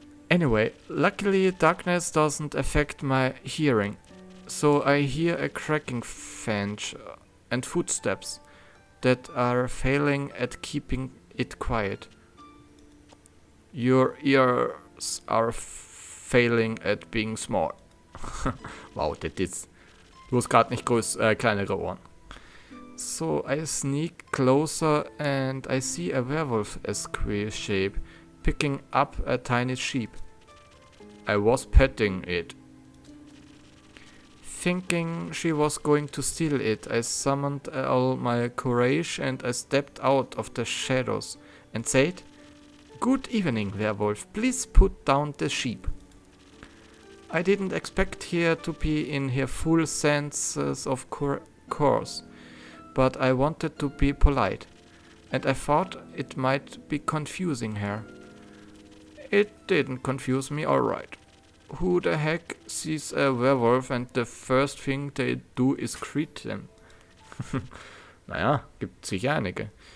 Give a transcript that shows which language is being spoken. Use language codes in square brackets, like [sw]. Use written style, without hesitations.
[en] Anyway, luckily darkness doesn't affect my hearing, so I hear a cracking fence and footsteps that are failing at keeping it quiet. Your ears are failing at being small. [de] Wow, das ist... Du hast gerade nicht kleinere Ohren. [en] So I sneak closer and I see a werewolf-esque shape picking up a tiny sheep. I was petting it. Thinking she was going to steal it, I summoned all my courage and I stepped out of the shadows and said, "Good evening, werewolf. Please put down the sheep." I didn't expect her to be in her full senses of course, but I wanted to be polite, and I thought it might be confusing her. It didn't confuse me, alright. Who the heck sees a werewolf and the first thing they do is greet them? [de] Naja, gibt sicher einige.